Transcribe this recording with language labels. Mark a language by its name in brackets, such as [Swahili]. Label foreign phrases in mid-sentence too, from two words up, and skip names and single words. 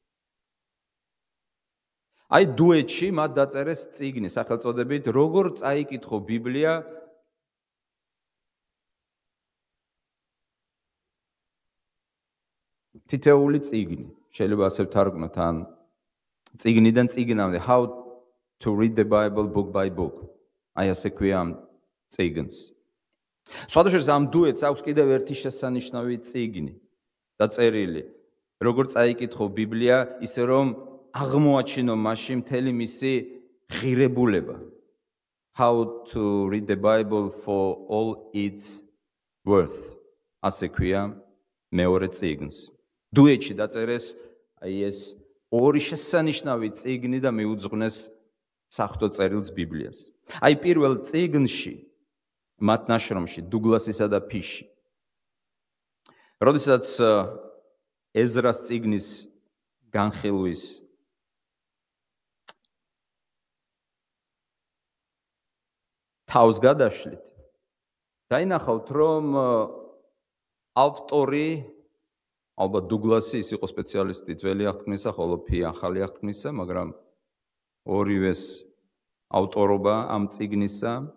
[Georgian] აი დუეტში მათ დაწერეს წიგნი სახელწოდებით როგორ წაიკითხო ბიბლია თითეული წიგნი. შეიძლება ასე ვთარგმნოთ ან წიგნიდან წიგნამდე [English] how to read the Bible book by book. [Georgian] აი ასე ქვია ამ წიგნს. სხვადასხვა ამ დუეტს აქვს კიდევ ერთი შესანიშნავი წიგნი დაწერილი. როგორ წაიკითხო ბიბლია, ისე რომ აღმოაჩინო მასში მთელი მისი ღირებულება. [English] How to read the Bible for all its worth. [Georgian] ასე ქვია მეორე წიგნს. დუეტში დაწერეს აი ეს ორი შესანიშნავი წიგნი და მიუძღვნეს საღვთო წერილს ბიბლიას. აი პირველ წიგნში მათ ნაშრომში დუგლასისა და ფიში. როდესაც ეზრას წიგნის განხილვის თავს გადაშლით, დაინახავთ, რომ ავტორი ალბათ დუგლასი ის იყო სპეციალისტი ძველი აღთქმისა, ხოლო ფი ახალი აღთქმისა, მაგრამ ორივეს ავტორობა ამ წიგნისა.